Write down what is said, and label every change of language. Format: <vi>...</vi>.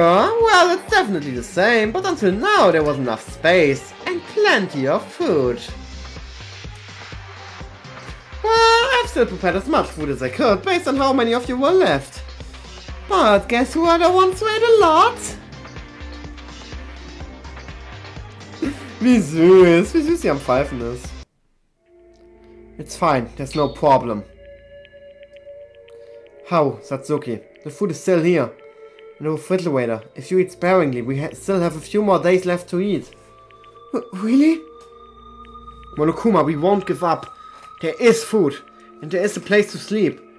<en>Well, it's definitely the same, but until now there was enough space and plenty of food. Well, I've still prepared as much food as I could based on how many of you were left. But guess who are the ones who ate a lot?</en> <de>Wie süß sie am Pfeifen ist.</de> <en>It's fine, there's no problem. How, Satsuki? The food is still here. In the refrigerator. If you eat sparingly, we still have a few more days left to eat. Really? Monokuma, we won't give up. There is food, and there is a place to sleep.</en>